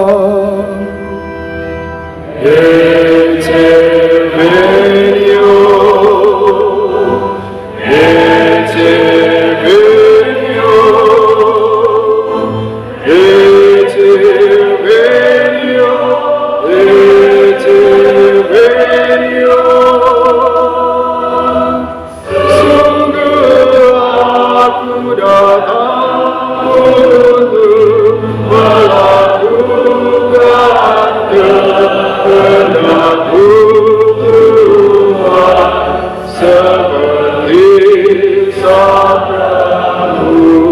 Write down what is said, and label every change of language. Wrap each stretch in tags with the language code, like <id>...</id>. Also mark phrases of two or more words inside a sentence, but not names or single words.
<la>Ecce venio, ecce venio, ecce venio, ecce venio.</la> <id>Sungguh aku datang untuk melakukan kehendakmu Tuhan, seperti sabdamu.</id>